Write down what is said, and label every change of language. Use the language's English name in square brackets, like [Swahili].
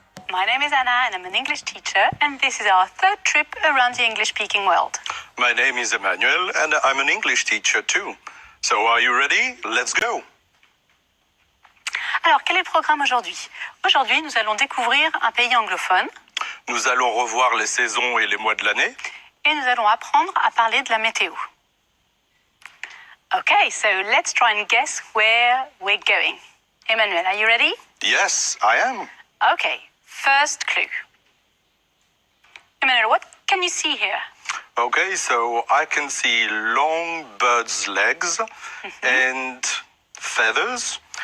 [English] My name is Anna and I'm an English teacher, and this is our third trip around the English-speaking world. My name is Emmanuel and I'm an English teacher too. So are you ready? Let's go! [French] Alors, quel est le programme aujourd'hui? Aujourd'hui, nous allons découvrir un pays anglophone. Nous allons revoir les saisons et les mois de l'année. Et nous allons apprendre à parler de la météo. [English] Okay, so let's try and guess where we're going. Emmanuel, are you ready? Yes, I am. Okay, first clue. Emmanuel, what can you see here? Okay, so I can see long bird's legs and feathers.